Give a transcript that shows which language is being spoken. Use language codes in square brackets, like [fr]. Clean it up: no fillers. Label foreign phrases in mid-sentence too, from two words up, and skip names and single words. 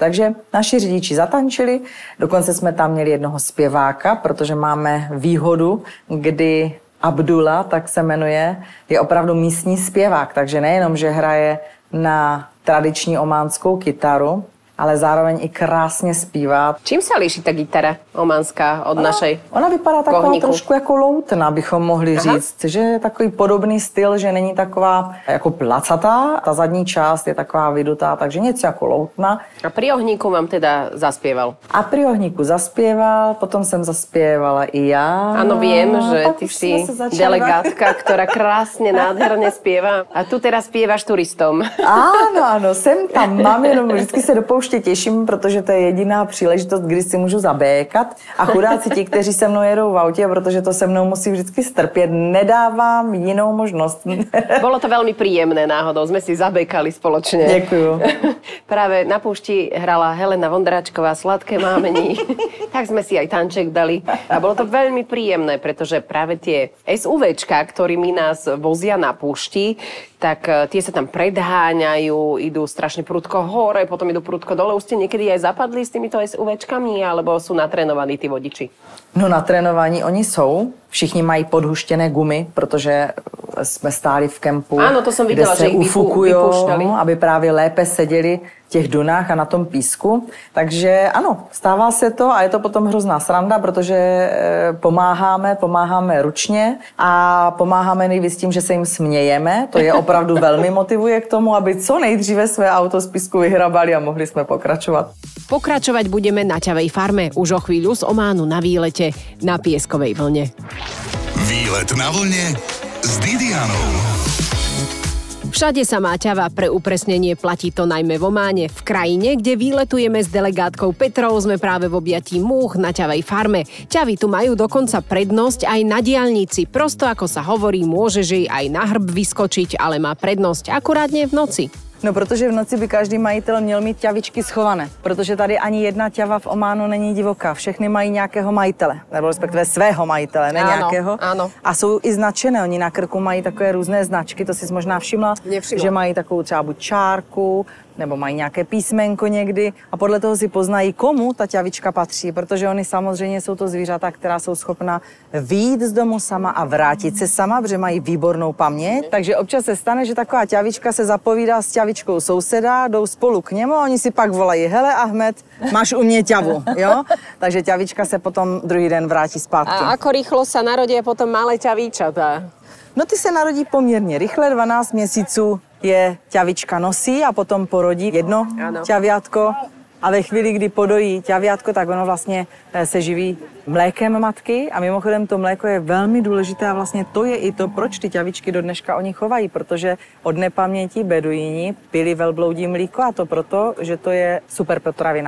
[cs] Takže naši řidiči zatančili, dokonce jsme tam měli jednoho zpěváka, protože máme výhodu, kdy Abdullah, tak se jmenuje, je opravdu místní zpěvák, takže nejenom, že hraje na tradiční ománskou kytaru, ale zároveň i krásně zpívá. [sk] Čím sa líši ta gitara ománska od našej? [cs] Ona vypadá taková [sk] kohníku? [cs] Trošku jako loutna, bychom mohli říct, že je takový podobný styl, že není taková jako placatá, ta zadní část je taková vydutá, takže něco jako loutna. [sk] A pri ohníku vám teda zaspieval? A pri ohníku zaspieval, [cs] potom jsem zaspievala i já. [sk] Áno, viem, že ty si delegátka, ktorá krásne, nádherne spieva. A tu teraz spievaš turistom. [cs] Ano, sem tam mám, jenom vždycky se dopouštím pouště těším, protože to je jediná příležitost, kdy si můžu zabékat. A chudáci ti, kteří se mnou jedou v autě, protože to se mnou musí vždycky strpět, nedávám jinou možnost. [sk] Bolo to veľmi príjemné náhodou, sme si zabekali spoločne. Ďakujem. Práve na púšti hrala Helena Vondráčková Sladké mámení, tak sme si aj tanček dali. A bolo to veľmi príjemné, pretože práve tie SUVčka, ktorými nás vozia na púšti, tak tie sa tam predháňajú, idú strašne prudko hore, potom idú prudko dole. Už ste niekedy aj zapadli s týmito SUVčkami, alebo sú natrénovaní tí vodiči? [cs] No natrénovaní oni jsou. Všichni mají podhuštěné gumy, protože jsme stáli v kempu, ano, to jsem viděla, kde se že ufukujou, aby právě lépe seděli v těch dunách a na tom písku. Takže ano, stává se to a je to potom hrozná sranda, protože pomáháme ručně a pomáháme nejvíc tím, že se jim smějeme. To je opravdu velmi motivuje k tomu, aby co nejdříve své auto z písku vyhrabali a mohli jsme pokračovat. [sk] Pokračovať budeme na ťavej farme už o chvíľu z Ománu na výlete na pieskovej vlne. Výlet na vlne s Didianou. Všade sa má ťava, pre upresnenie platí to najmä v Ománe. V krajine, kde výletujeme s delegátkou Petrou, sme práve v objatí múch na ťavej farme. Ťavy tu majú dokonca prednosť aj na diaľnici. Prosto ako sa hovorí, môžeš jej aj na hrb vyskočiť, ale má prednosť akurát nie v noci. [cs] No, protože v noci by každý majitel měl mít ťavičky schované, protože tady ani jedna ťava v Ománu není divoká. Všechny mají nějakého majitele, nebo respektive svého majitele, ne nějakého. Ano. A jsou i značené, oni na krku mají takové různé značky, to si možná všimla, že mají takovou třeba buď čárku, nebo mají nějaké písmenko někdy a podle toho si poznají, komu ta ťavička patří, protože oni samozřejmě jsou to zvířata, která jsou schopna vyjít z domu sama a vrátit se sama, protože mají výbornou paměť. Takže občas se stane, že taková ťavička se zapovídá s ťavičkou souseda, jdou spolu k němu a oni si pak volají, hele Ahmed, máš u mě ťavu, jo? Takže ťavička se potom druhý den vrátí zpátky. [sk] A ako rýchlo sa narodia potom malé ťavíčatá? [cs] No ty se narodí poměrně rychle, 12 měsíců je ťavička nosí a potom porodí jedno ťaviátko. A ve chvíli, kdy podojí ťaviátko, tak ono vlastně se živí mlékem matky a mimochodem to mléko je velmi důležité a vlastně to je i to, proč ty ťavičky do dneška oni chovají, protože od nepaměti beduíni pili velbloudí mlíko a to proto, že to je super potravina.